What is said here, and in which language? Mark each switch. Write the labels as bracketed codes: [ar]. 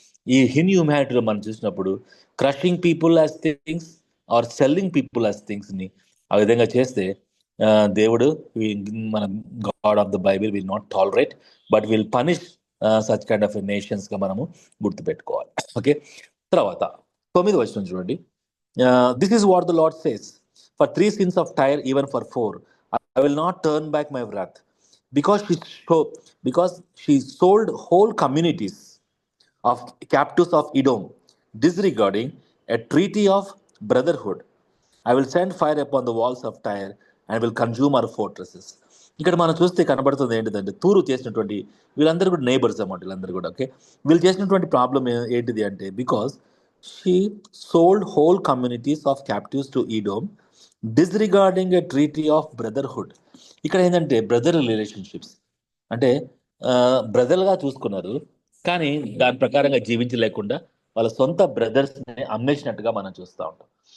[te] ఈ ఇన్హ్యూమానిటీలో మనం చూసినప్పుడు [en] crushing people as things are selling people as థింగ్స్ని [te] ఆ విధంగా చేస్తే దేవుడు మన [en] God of the Bible will not tolerate but will punish such kind of nations [te] గా మనము గుర్తుపెట్టుకోవాలి. ఓకే, తర్వాత 9వ వచనం చూడండి. [en] This is what the Lord says, for 3 sins of Tyre, even for 4, I will not turn back my wrath, because because she sold whole communities of captives of Edom, disregarding a treaty of brotherhood. I will send fire upon the walls of Tyre and will consume our fortresses. [te] ఇక్కడ మనం చూస్తే కనబడుతుంది ఏంటిదంటే, తూరు చేసినటువంటి వీళ్ళందరూ కూడా neighbours అన్నమాట. వీళ్ళందరూ కూడా ఓకే, వీళ్ళు చేసినటువంటి ప్రాబ్లం ఏంటిది అంటే, [en] Because she sold whole communities of captives to Edom, disregarding a treaty of brotherhood. [te] ఇక్కడ ఏంటంటే బ్రదర్ రిలేషన్షిప్స్ అంటే బ్రదర్గా చూసుకున్నారు, కానీ దాని ప్రకారంగా జీవించలేకుండా వాళ్ళ సొంత బ్రదర్స్ అమ్మేసినట్టుగా మనం చూస్తూ ఉంటాం.